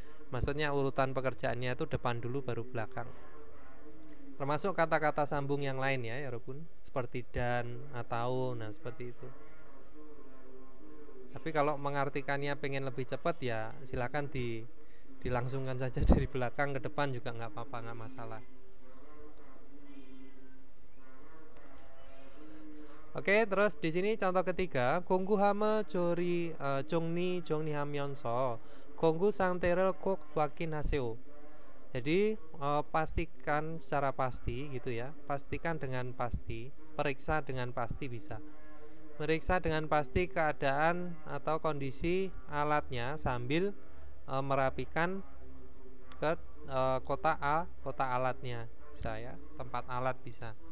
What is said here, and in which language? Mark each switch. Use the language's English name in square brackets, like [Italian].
[Indonesian] Maksudnya urutan pekerjaannya itu depan dulu baru belakang. Termasuk kata-kata sambung yang lain ya Robun, seperti dan atau nah seperti itu. Tapi kalau mengartikannya pengen lebih cepat ya silakan dilangsungkan saja dari belakang ke depan juga nggak apa-apa, nggak masalah. Oke, terus di sini contoh ketiga, [Korean] 공구 함을 종리 하면서 공구 상태를 꼭 확인하세요. [Indonesian] Jadi pastikan secara pasti gitu ya, pastikan dengan pasti, periksa dengan pasti bisa. Meriksa dengan pasti keadaan atau kondisi alatnya sambil merapikan ke kotak alatnya bisa ya, tempat alat bisa.